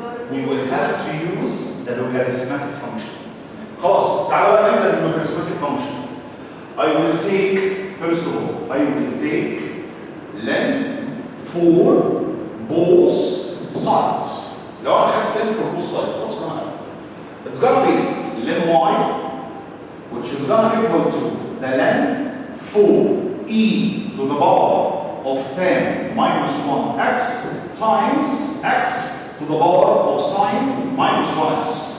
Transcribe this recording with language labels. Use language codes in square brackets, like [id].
[en] We will have to use the logarithmic function. [ar] خلاص تعالوا بقى نبدأ بالlogarithmic function. [en] I will take, first of all, I will take len for both sides. [ar] لو أنا خدت [en] len for both sides, what's going to happen? It's going to be len y, which is going to equal to the len for e to the power of 10 minus 1x times x to the power of sine minus 1x.